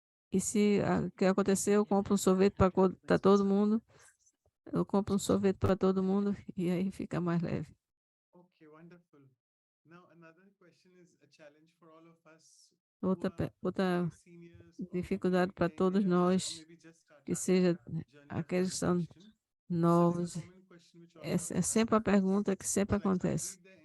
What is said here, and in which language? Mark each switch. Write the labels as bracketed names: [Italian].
[Portuguese] E se o que aconteceu, eu compro um sorvete para todo mundo, eu compro um sorvete para todo mundo e aí fica mais leve. [English] Okay, wonderful. Now another question is a challenge for all of us [Portuguese] Outra dificuldade para todos nós, que seja aqueles que são novos, é sempre a pergunta que sempre acontece.